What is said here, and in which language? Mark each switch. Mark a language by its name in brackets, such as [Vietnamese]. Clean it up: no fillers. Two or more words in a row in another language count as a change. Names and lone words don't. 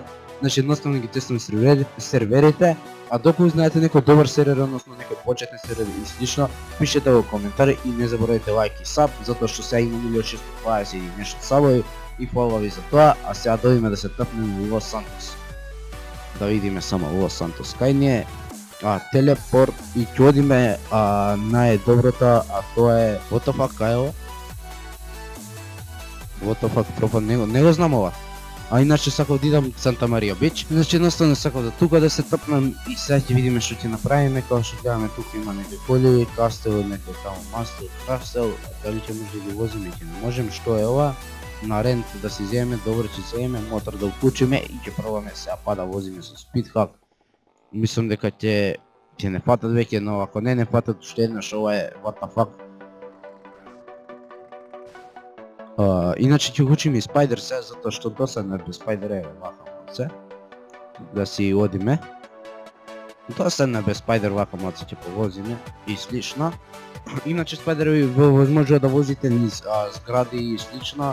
[Macedonian] Значи едноставно ги тестуваме серверите, доколку знаете некој добар сервер, односно некој почетен сервер и слично, пишете во коментари и не заборавајте лайк и саб, затоа што сега има 1620 и нешто сабови и фала ви за тоа, сега дојдеме да се тапнеме во Лос Сантос. Да видиме само Лос Сантос кај ни е, телепорт и ќе одиме најдоброто, тоа е [English] what the fuck, [Macedonian] кај е ова? [English] What the fuck, [Macedonian] пропад, не го знам ова. Иначе сакав да идам Санта Марија Бич. Значи едноставно сакав да тука да се тапнам и сега ќе видиме што ќе направиме. Како што гледаме тука има некои коли, кастел, некој таму мастер, кастел, дали ќе може да ги возиме, ќе не можем, што е ова? На рент да си земеме, добро ќе земеме, мотор да вклучиме и ќе пробаме сега да возиме со спидхак. Мислам дека ќе не фатат веќе, но ако не фатат уште еднаш, ова е [English] what the fuck. [Macedonian] Иначе ќе учиме и Спајдер сега, затоа што досадно е без Спајдер, вака малце. Да си одиме. Досадно е без Спајдер, вака малце ќе повозиме и слично. Иначе Спајдер ви возможува да возите низ згради и слично.